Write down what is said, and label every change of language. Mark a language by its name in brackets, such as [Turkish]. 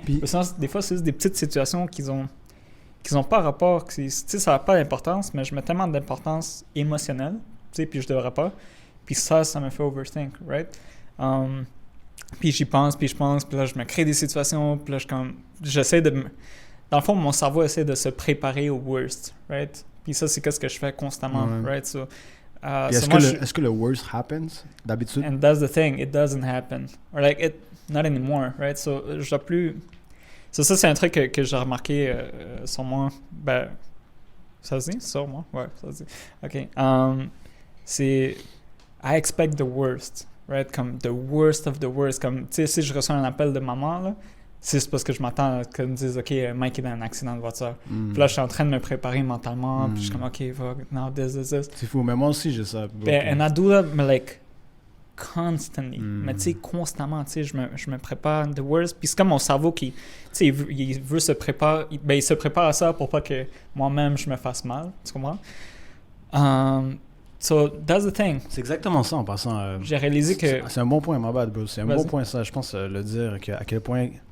[French] Puis, des fois, c'est juste des petites situations qui ont pas rapport, ça n'a pas d'importance, mais je mets tellement d'importance émotionnelle, puis je devrais pas. Puis ça me fait overthink, right? Puis j'y pense, puis là, je me crée des situations, puis là, j'essaie de... Dans le fond, mon cerveau essaie de se préparer au worst, right? Puis ça, c'est ce que je fais constamment, right? [English] So, [French] est-ce que le worst happens d'habitude? [English] And that's the thing, it doesn't happen. Or like, not anymore, right? [French] So, je dois plus... So, ça, c'est un truc que j'ai remarqué sur moi. Ça se dit? Sur moi? Ouais, ça se dit. OK. C'est... [English] I expect the worst, right? [French] Comme [English] the worst of the worst. [French] Comme, tu sais, si je reçois un appel de maman, là, c'est parce que je m'attends à qu'elle me dise, OK, Mike est dans un accident de voiture. Puis là, je suis en train de me préparer mentalement. Puis je suis comme, OK, [English] fuck, now this. [French] C'est fou, mais moi aussi, j'ai ça. [English] And I do that, like, constantly. [French] Mais tu sais, constamment, tu sais, je me prépare [English] the worst. [French] Puis c'est comme mon cerveau qui, tu sais, il veut se préparer. Il se prépare à ça pour pas que moi-même, je me fasse mal. Tu comprends? [English] So, that's the thing. [French] C'est exactement ça, en passant. J'ai réalisé que... C'est un bon point, my bad, bro. C'est un bon point, ça. Je pense le dire, à quel point...